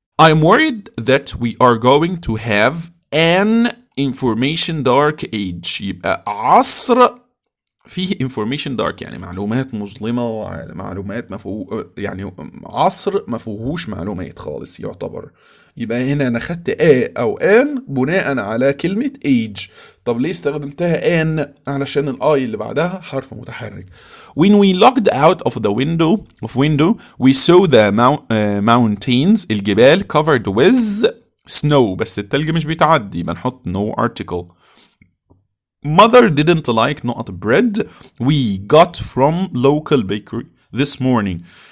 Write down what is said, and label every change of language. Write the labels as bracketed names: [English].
[English] I'm worried that we are going to have an information dark age [Arabic] يبقى عصر فيه [English] information dark [Arabic] يعني معلومات مظلمة معلومات يعني عصر ما فيهوش معلومات خالص يعتبر. يبقى هنا أنا خدت أو أن بناء على كلمة age. طب ليه استخدمتها أن؟ علشان الآي اللي بعدها حرف متحرك. [English] When we looked out of the window we saw the mountains الجبال covered with snow [Arabic] بس التلج مش بيتعدي يبقى نحط [English] no article. Mother didn't like not bread we got from local bakery this morning.